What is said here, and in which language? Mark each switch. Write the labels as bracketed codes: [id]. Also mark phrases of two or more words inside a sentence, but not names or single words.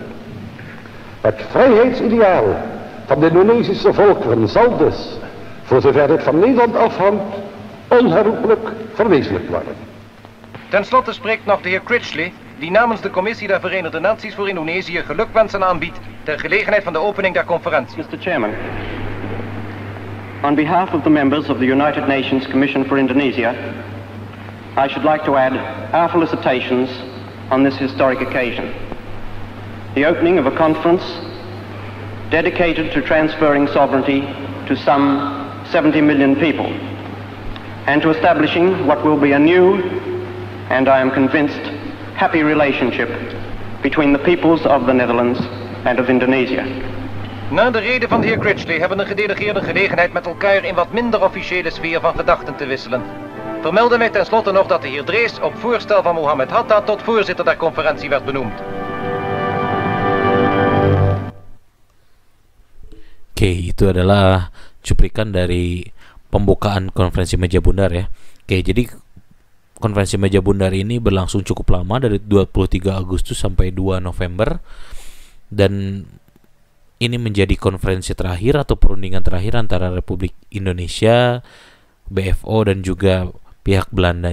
[nl] Het vrijheidsideaal van de Indonesische volkeren zal dus, voor zover dit van Nederland afhangt, onherroepelijk verwezenlijkt worden. Ten slotte spreekt nog de heer Critchley, die namens de Commissie der Verenigde Naties voor Indonesië gelukwensen aanbiedt ter gelegenheid van de opening der conferentie. [en] Mr. Chairman, on behalf of the members of the United Nations Commission for Indonesia, I should like to add our felicitations on this historic occasion. The opening of a conference dedicated to transferring sovereignty to some 70 million people and to establishing what will be a new and I am convinced happy relationship between the peoples of the Netherlands and of Indonesia. [nl] Na de reden van de heer Critchley hebben de gedelegeerden gelegenheid met elkaar in wat minder officiële sfeer van gedachten te wisselen. Vermelden wij tenslotte nog dat de heer Drees op voorstel van Mohammed Hatta tot voorzitter der conferentie werd benoemd. [id] Oke, itu adalah cuplikan dari pembukaan konferensi meja bundar ya. Oke, jadi konferensi meja bundar ini berlangsung cukup lama dari 23 Agustus sampai 2 November dan ini menjadi konferensi terakhir atau perundingan terakhir antara Republik Indonesia, BFO dan juga pihak Belanda.